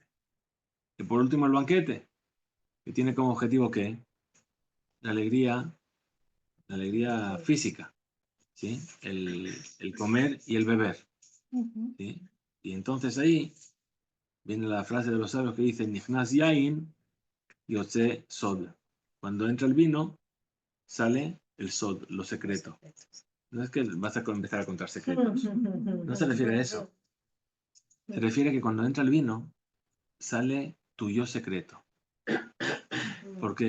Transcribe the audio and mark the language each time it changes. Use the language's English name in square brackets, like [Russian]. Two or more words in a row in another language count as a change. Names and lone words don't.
[Spanish] Y por último, el banquete, que tiene como objetivo ¿qué? La alegría física, ¿sí? El comer y el beber, ¿sí? Y entonces ahí viene la frase de los sabios que dice, [Hebrew] נכנס יין יצא סוד. [Spanish] Cuando entra el vino, sale el sod, lo secreto. No es que vas a empezar a contar secretos. No se refiere a eso. Se refiere a que cuando entra el vino, sale tu yo secreto. ¿Por qué?